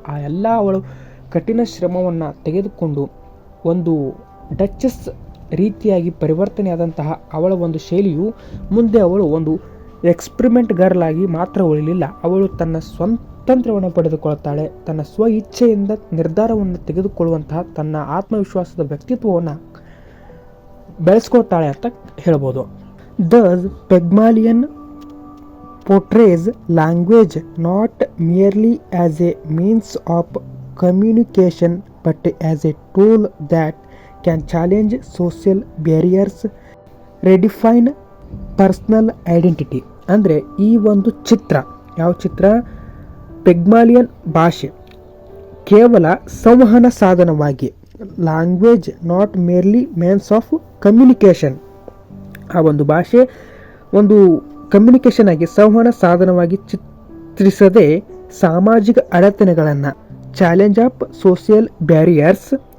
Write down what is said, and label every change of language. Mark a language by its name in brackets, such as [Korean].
[Kannada] ಆ ಎಲ್ಲ ಅವಳು ಕಠಿಣ ಶ್ರಮವನ್ನು ತೆಗೆದುಕೊಂಡು ಒಂದು ಡಚ್ಚಸ್ ರೀತಿಯಾಗಿ ಪರಿವರ್ತನೆಯಾದಂತಹ ಅವಳ ಒಂದು ಶೈಲಿಯು ಮುಂದೆ ಅವಳು ಒಂದು [English] experiment girl [Kannada] ಆಗಿ ಮಾತ್ರ ಉಳಿಲಿಲ್ಲ, ಅವಳು ತನ್ನ ಸ್ವಾತಂತ್ರ್ಯವನ್ನು ಪಡೆದುಕೊಳ್ಳುತ್ತಾಳೆ, ತನ್ನ ಸ್ವ ಇಚ್ಛೆಯಿಂದ ನಿರ್ಧಾರವನ್ನು ತೆಗೆದುಕೊಳ್ಳುವಂತಹ ತನ್ನ ಆತ್ಮವಿಶ್ವಾಸದ ವ್ಯಕ್ತಿತ್ವವನ್ನು ಬೆಳೆಸ್ಕೊಳ್ತಾಳೆ ಅಂತ ಹೇಳ್ಬೋದು. [English] Thus Pygmalion portrays language not merely as a means of communication but as a tool that can challenge social barriers, redefine personal identity. [Kannada] ಅಂದರೆ ಈ ಒಂದು ಚಿತ್ರ, ಯಾವ ಚಿತ್ರ? ಪೆಗ್ಮಾಲಿಯನ್ ಭಾಷೆ ಕೇವಲ ಸಂವಹನ ಸಾಧನವಾಗಿ, [English] language not merely means of communication, [Kannada] ಆ ಒಂದು ಭಾಷೆ ಒಂದು ಕಮ್ಯುನಿಕೇಷನ್ ಆಗಿ ಸಂವಹನ ಸಾಧನವಾಗಿ ಚಿತ್ರಿಸದೆ ಸಾಮಾಜಿಕ ಅಡೆತಡೆಗಳನ್ನು, [English] challenge of social barriers